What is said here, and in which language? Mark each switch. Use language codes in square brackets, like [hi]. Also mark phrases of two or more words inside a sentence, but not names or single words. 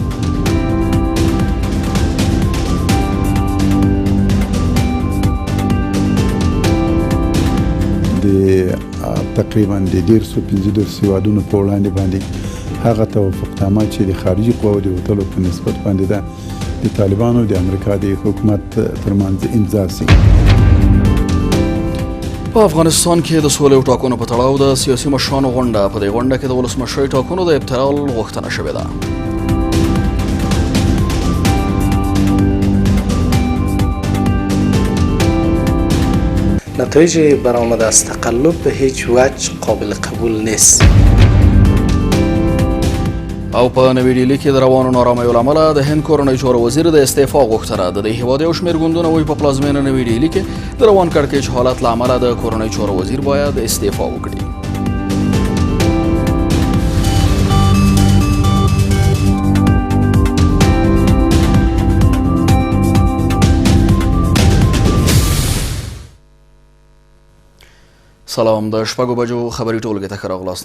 [ps] تقریبا د 115 هیوادونو په وړاندې باندې هغه توافقنامه چې د خارجي قواو د وتلو په نسبت باندې ده د طالبانو د امریکا د حکومت ترمنځ امضا سي. په افغانستان کې د سولې او ټاکنو په تړاو د سیاسي مشرانو غونډه په دې غونډه کې د ولسمشرۍ ټاکنو د ابطال غوښتنه شوې ده. [fa] نتایج برآمده از تقلب به هیچ وجه قابل قبول نیست. [ps] او په نوې ډیلي کې د روانو نارامیو له امله د هند کورنۍ چارو وزیر د استعفا غوښتنه د دې هیواد یو شمېر ګوندونه وایي په پلازمینه نوې ډیلي کې د روان کړکېچ حالت له امله د کورنۍ چارو وزیر باید استعفا وکړي. سلام، د شپږو بجو خبري ټولګې ته ښه راغلاست.